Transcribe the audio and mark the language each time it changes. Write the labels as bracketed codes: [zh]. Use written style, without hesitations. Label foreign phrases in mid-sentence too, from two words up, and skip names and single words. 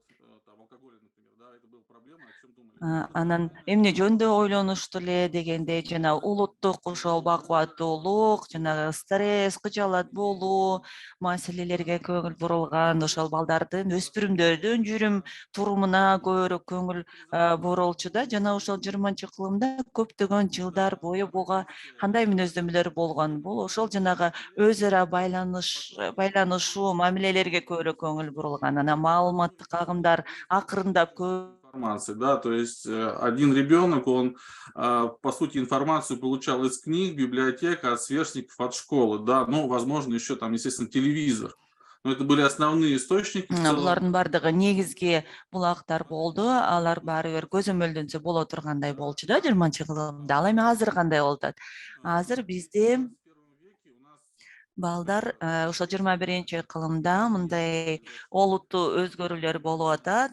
[ky] Анан эмне жөнүндө ойлонушту эле дегенде, жана улуттук ошол бакубаттуулук, жанагы стресс, кыжаалат болуу маселелерге көңүл бурулган, ошол балдардын, өспүрүмдөрдүн жүрүм турумуна көбүрөөк көңүл бурулчу да. Жана ошол 20-кылымда көптөгөн жылдар бою буга кандай мүнөздөмөлөр болгон? Бул ошол жанагы өз ара байланышуу мамилелерге көбүрөөк көңүл бурулган. Анан маалыматтык агымдар акырындап [ru] информации, да, то есть один ребенок, он, по сути, информацию получал из книг, библиотек, от сверстников, от школы, да, ну, возможно, еще там, естественно, телевизор. Но это были основные источники. [ky] Булардын бардыгы негизги булактар болду. Алар баары бир көзөмөлдөнсө боло тургандай болчу да 20-кылымда. Ал эми азыр кандай болуп атат? Азыр бизде балдар ошо 21-кылымда мындай олуттуу өзгөрүүлөр болуп атат.